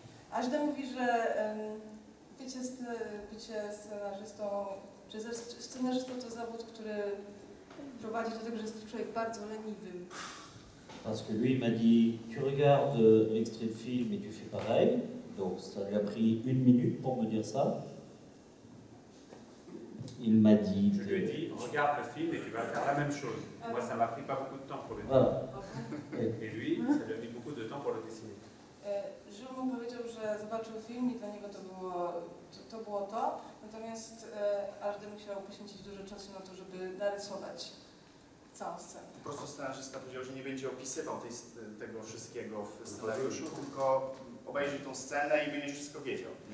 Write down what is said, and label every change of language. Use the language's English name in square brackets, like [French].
[Polish] HD mówi, że bycie scenarzystą, że scenarzystą to zawód, który prowadzi do tego, że jest człowiek bardzo leniwym. [French] Parce que lui, il m'a dit, tu regardes l'extrait de film et tu fais pareil. Donc ça lui a pris 1 minute pour me dire ça. Il m'a dit... Je lui ai dit, regarde le film et tu vas faire la même chose. Moi, ça m'a pris pas beaucoup de temps pour le dire. Voilà. Et lui, ça lui a mis beaucoup de temps pour le dessiner. [Polish] Jules mu powiedział, że zobaczył film i dla niego to było to, natomiast HD musiał poświęcić dużo czasu na to, żeby narysować całą scenę. Po prostu scenarzysta powiedział, że nie będzie opisywał tego wszystkiego w scenariuszu, tylko obejrzy tą scenę i będzie wszystko wiedział.